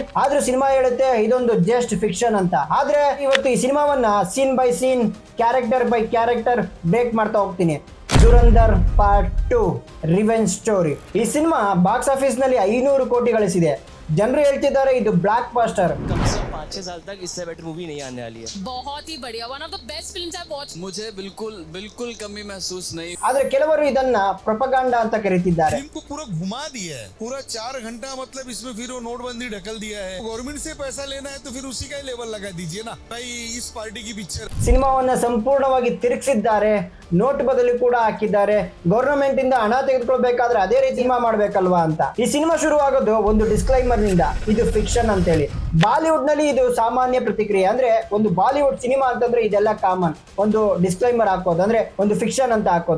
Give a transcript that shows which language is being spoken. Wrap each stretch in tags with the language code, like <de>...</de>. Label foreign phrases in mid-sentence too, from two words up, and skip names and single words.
<kn>ಆದ್ರೂ ಸಿನಿಮಾ ಹೇಳುತ್ತೆ ಇದೊಂದು</kn> <en>just fiction</en> <kn>ಅಂತ. ಆದ್ರೆ ಇವತ್ತು ಈ ಸಿನಿಮಾವನ್ನ</kn> <en>scene by scene, character by character break</en> <kn>ಮಾಡ್ತಾ ಹೋಗ್ತೀನಿ. ದುರಂಧರ್ ಪಾರ್ಟ್ 2</kn> <en>revenge story.</en> <kn>ಈ ಸಿನಿಮಾ</kn> <en>box office</en> <kn>ನಲ್ಲಿ 500 ಕೋಟಿ ಗಳಿಸಿದೆ. ಜನರು ಹೇಳ್ತಿದ್ದಾರೆ ಇದು</kn> <en>block buster.</en> <hi>5-6 साल तक इससे</hi> <en>better movie</en> <hi>नहीं आने वाली है. बहुत ही बढ़िया,</hi> <en>one of the best films I watch.</en> <hi>मुझे बिल्कुल कमी महसूस नहीं.</hi> <kn>आದ್ರೆ ಕೆಲವರು ಇದನ್ನ ಪ್ರೊಪगेंडा ಅಂತ ಕರೀತಿದ್ದಾರೆ.</kn> <hi>फिल्म को पूरा घुमा दिया है, पूरा 4 घंटा, मतलब इसमें फिर वो नोटबंदी ढकल दिया है. गवर्नमेंट से पैसा लेना है तो फिर उसी का लेवल लगा दीजिए ना भाई. इस पार्टी की पिक्चर</hi> <kn>ಸಿನಿಮಾವನ್ನ ಸಂಪೂರ್ಣವಾಗಿ ತಿರುಗಿಸಿದ್ದಾರೆ. ನೋಟ್ ಬದಲು ಕೂಡ ಹಾಕಿದ್ದಾರೆ. ಗವರ್ನಮೆಂಟ್ ಇಂದ ಹಣ ತೆಗೆದುಕೊಳ್ಬೇಕಾದ್ರೆ ಅದೇ ರೀತಿ ಸಿನಿಮಾ ಮಾಡ್ಬೇಕಲ್ವಾ ಅಂತ. ಈ ಸಿನಿಮಾ ಶುರುವಾಗೋದು ಒಂದು ಡಿಸ್ಕ್ಲೈಮರ್ ನಿಂದ, ಇದು ಫಿಕ್ಷನ್ ಅಂತ ಹೇಳಿ. ಬಾಲಿವುಡ್ ನಲ್ಲಿ ಇದು ಸಾಮಾನ್ಯ ಪ್ರತಿಕ್ರಿಯೆ. ಅಂದ್ರೆ ಒಂದು ಬಾಲಿವುಡ್ ಸಿನಿಮಾ ಅಂತಂದ್ರೆ ಇದೆಲ್ಲ ಕಾಮನ್, ಒಂದು ಡಿಸ್ಕ್ಲೈಮರ್ ಹಾಕೋದು, ಅಂದ್ರೆ ಒಂದು ಫಿಕ್ಷನ್ ಅಂತ ಹಾಕೋದು.</kn>